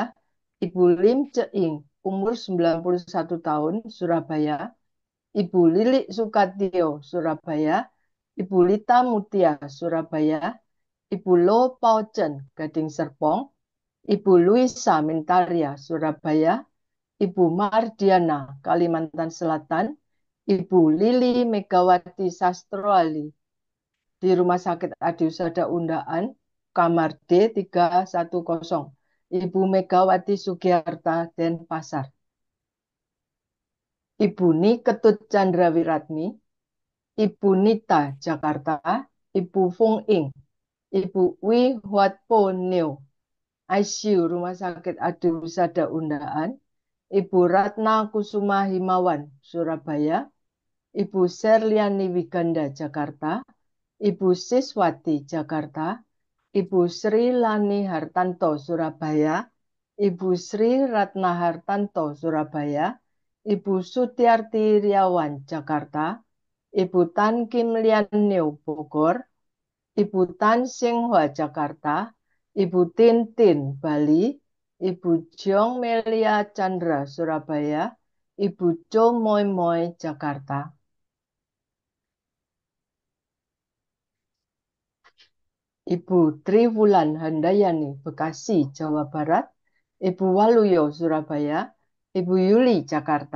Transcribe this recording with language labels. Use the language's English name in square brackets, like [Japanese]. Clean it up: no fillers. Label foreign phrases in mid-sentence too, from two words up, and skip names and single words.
[Indonesian] Ibu Lim Ceing, umur 91 tahun, Surabaya. Ibu Lilik Sukatio, Surabaya. Ibu Lita Mutia, Surabaya. Ibu Lo Paucen, Gading Serpong. Ibu Luisa Mintaria, Surabaya. Ibu Mardiana, Kalimantan Selatan. Ibu Lili Megawati Sastroali di Rumah Sakit Adi Husada Undaan, Kamar D310. Ibu Megawati Sugiarta, Denpasar. Ibu Ni Ketut Chandrawiratmi. Ibu Nita, Jakarta. Ibu Fung Ing. Ibu Wi Huat Po Neo, ICU Rumah Sakit Adi Husada Undaan. Ibu Ratna Kusuma Himawan, Surabaya. Ibu Serliani Wiganda, Jakarta. Ibu Siswati, Jakarta. Ibu Sri Lani Hartanto, Surabaya. Ibu Sri Ratna Hartanto, Surabaya. Ibu Sutiarti Riawan, Jakarta. Ibu Tan Kim Lian Neo, Bogor. Ibu Tan Singhua, Jakarta. Ibu Tintin, Bali. Ibu Jong Melia Chandra, Surabaya. Ibu Jo Moy Moy, Jakarta. Ibu Triwulan Handayani, Bekasi, Jawa Barat. Ibu Waluyo, Surabaya. Ibu Yuli, Jakarta.